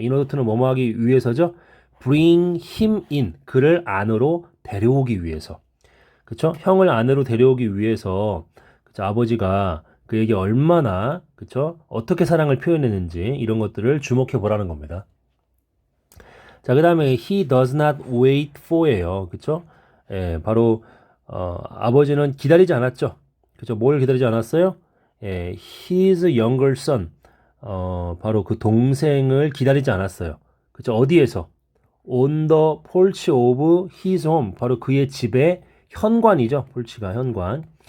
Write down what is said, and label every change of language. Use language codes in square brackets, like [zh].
[ko] 인어도트는 뭐 하기 위해서죠? [en] bring him in. [ko] 그를 안으로 데려오기 위해서. 그렇죠? 형을 안으로 데려오기 위해서 그쵸? 아버지가 그에게 얼마나 그렇죠? 어떻게 사랑을 표현했는지 이런 것들을 주목해 보라는 겁니다. 자, 그다음에 he does not wait for 예요. 그렇죠? 예, 바로 아버지는 기다리지 않았죠. 그렇죠? 뭘 기다리지 않았어요? 예, his younger son. 바로 그 동생을 기다리지 않았어요. 그렇죠? 어디에서? On the porch of his home. 바로 그의 집의 현관이죠. 폴치가 현관.